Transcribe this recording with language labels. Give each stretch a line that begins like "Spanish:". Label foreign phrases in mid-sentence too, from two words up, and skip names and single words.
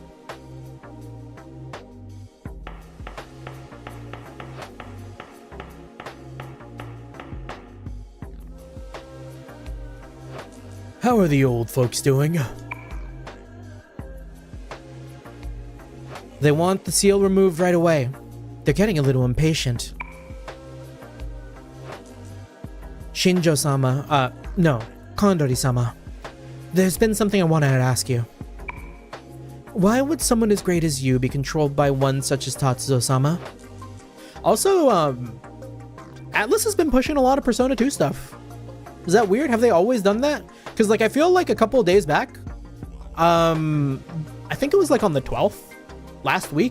English: How are the old folks doing? They want the seal removed right away. They're getting a little impatient. Shinjo-sama, no, Kondori-sama. There's been something I wanted to ask you. Why would someone as great as you be controlled by one such as Tatsuo-sama? Also, Atlus has been pushing a lot of Persona 2 stuff. Is that weird? Have they always done that? Because, like, I feel like a couple of days back, I think it was like on the 12th, last week.